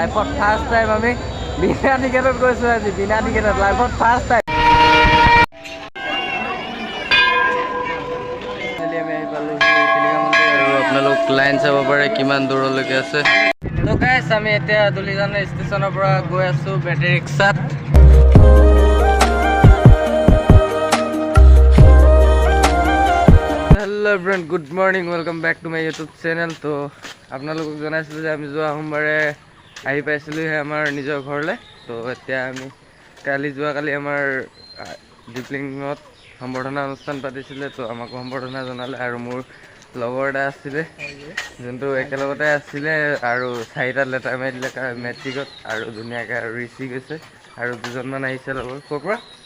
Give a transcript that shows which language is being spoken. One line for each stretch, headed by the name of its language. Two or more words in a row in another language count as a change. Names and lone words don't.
Assamese: লাইফত
English: first time
Assamese: আমি বিনা টিকেটত গৈছোঁ আজি বিনা টিকেটত লাইফত
English: first time
Assamese: আমি আহি পালোঁ টিলিঙা মন্দিৰ আৰু আপোনালোক লাইন চাব পাৰে কিমান দূৰলৈকে আছে তো গাইছ আমি এতিয়া দুলিজানৰ ষ্টেচনৰ পৰা গৈ আছোঁ বেটেৰী ৰিক্সাত
English: Hello everyone good morning welcome back to my YouTube channel तो
Assamese: আপোনালোকক জনাইছিলোঁ যে আমি যোৱা সোমবাৰে আহি পাইছিলোঁহে আমাৰ নিজৰ ঘৰলৈ তো এতিয়া আমি যোৱাকালি আমাৰ ডিপ্লিঙত সম্বৰ্ধনা অনুষ্ঠান পাতিছিলে তো আমাক সম্বৰ্ধনা জনালে আৰু মোৰ লগৰ এটা আছিলে যোনটো একেলগতে আছিলে আৰু চাৰিটা লেটাৰ মাৰি দিলে মেট্ৰিকত আৰু ধুনীয়াকৈ আৰু ৰিচি গৈছে আৰু দুজনমান আহিছে লগৰ ক'ৰ পৰা